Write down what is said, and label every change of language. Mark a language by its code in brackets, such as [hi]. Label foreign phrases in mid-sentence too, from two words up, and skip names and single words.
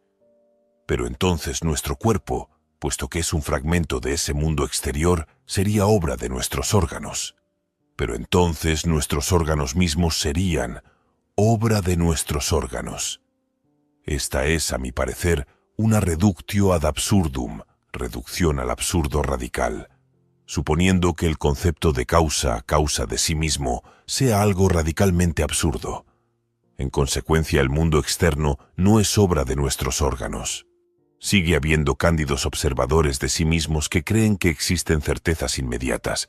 [es] Pero entonces nuestro cuerpo, puesto que es un fragmento de ese mundo exterior, sería obra de nuestros órganos. Pero entonces nuestros órganos mismos serían obra de nuestros órganos. Esta es, a mi parecer, una [la] reductio ad absurdum, [es] reducción al absurdo radical, suponiendo que el concepto de causa de sí mismo sea algo radicalmente absurdo. En consecuencia, el mundo externo no es obra de nuestros órganos. Sigue habiendo cándidos observadores de sí mismos que creen que existen certezas inmediatas.